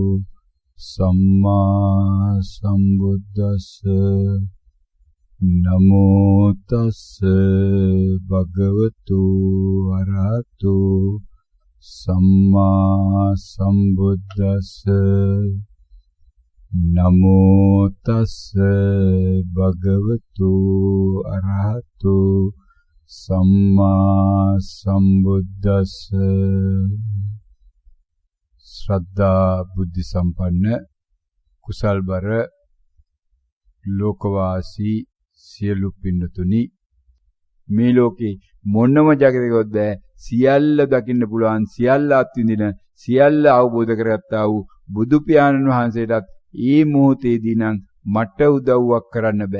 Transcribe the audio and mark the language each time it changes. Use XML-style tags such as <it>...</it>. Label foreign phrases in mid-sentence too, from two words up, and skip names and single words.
<pi>සම්මා සම්බුද්දස්ස නමෝ තස්ස භගවතු වරහතු සම්මා සම්බුද්දස්ස නමෝ තස්ස භගවතු අරහතු සම්මා සම්බුද්දස්ස.</pi> <si>ශ්‍රද්ධා බුද්ධ සම්පන්න කුසල්බර ලෝකවාසී සියලු පින්නතුනි, මේ ලෝකේ මොනම ජගතයකවත් බෑ සියල්ල දකින්න පුළුවන්, සියල්ල අත්විඳින, සියල්ල අවබෝධ කරගත්තා වූ බුදු පියාණන් වහන්සේටත් මේ මොහොතේදී නම් මට උදව්වක් කරන්න බෑ.</si>